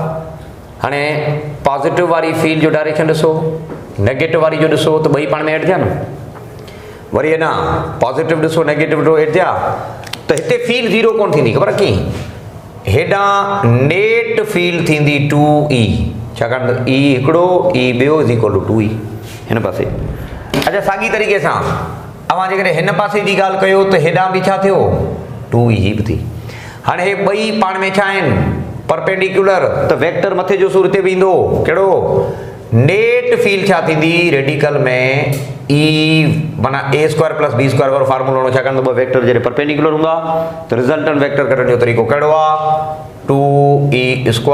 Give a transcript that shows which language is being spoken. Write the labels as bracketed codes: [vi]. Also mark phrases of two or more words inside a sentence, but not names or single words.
[sd] हाणे पॉज़िटिव वारी फील्ड जो डायरेक्शन ॾिसो, नेगेटिव वारी जो ॾिसो, त ॿई पाण में एड थिया न। वरी अञा पॉज़िटिव ॾिसो, नेगेटिव ॾिसो, एड थिया, त हिते फील्ड 0 कोन थींदी, ख़बर आहे कीअं, हेॾां [en] net field [sd] थींदी 2E, छाकाणि त E हिकिड़ो, E ॿियो [en] is equal to 2E [sd] हिन पासे। अच्छा, साॻी तरीक़े सां अवां जेकॾहिं हिन पासे जी ॻाल्हि कयो त हेॾां बि छा थियो 2E ही बि थी। हाणे हे ॿई पाण में छा आहिनि परपेंडिकुलर, त वेक्टर मथे जो सूर हिते बि ईंदो, कहिड़ो, [en] net field [sd] छा थींदी रेडिकल में E माना A² + B² वारो फार्मूलो हूंदो, छाकाणि त ॿ वेक्टर जॾहिं परपेंडिकुलर हूंदा त [en] resultant vector [sd] कढण जो तरीक़ो कहिड़ो आहे 2E²